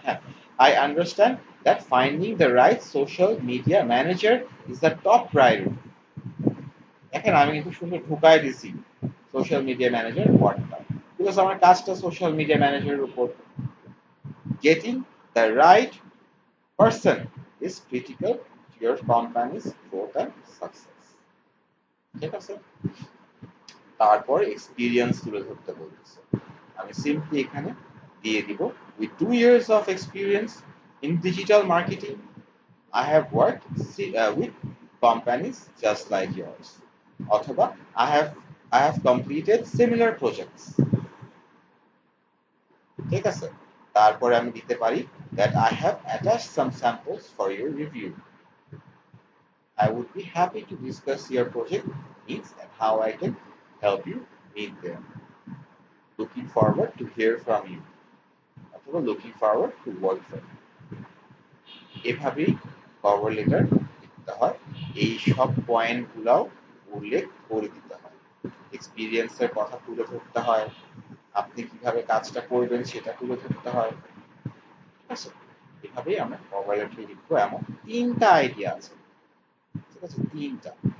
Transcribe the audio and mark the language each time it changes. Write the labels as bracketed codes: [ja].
[en] হ্যাঁ, I understand that finding the right social media manager is the top priority. [bn] দেখেন আমি কিন্তু সুন্দর ঢুকাই দিছি সোশ্যাল মিডিয়া ম্যানেজার ওয়ার্ডটা, বিকজ আমার কাজটা সোশ্যাল মিডিয়া ম্যানেজারের উপর। [en] Getting the right person is critical to your company's growth and success, ঠিক আছে? [bn] তারপর এক্সপিরিয়েন্স তুলে ধরতে বলতেছে। আমি সিম্পলি এখানে দিয়ে দিব [en] উইথ 2 years of experience in digital marketing I have worked with companies just like yours. অথবা I have completed similar projects. [bn] ঠিক আছে? তারপরে আমি দিতে পারি [en] that I have attached some samples for your review. I would be happy to discuss your project needs and how I can help you meet them. Looking forward to hear from you. অথবা looking forward to work from you. [bn] এভাবেই cover letter লিখতে হয়। এই সব পয়েন্টগুলোও উল্লেখ করে দিতে হয়। এক্সপিরিয়েন্সের কথা তুলে ধরতে হয়, আপনি কিভাবে কাজটা করবেন সেটা তুলে ধরতে হয়, ঠিক আছে? এভাবেই আমরা কভার লেটার লিখবো। এমন 3টা আইডিয়া আছে, ঠিক আছে? 3টা।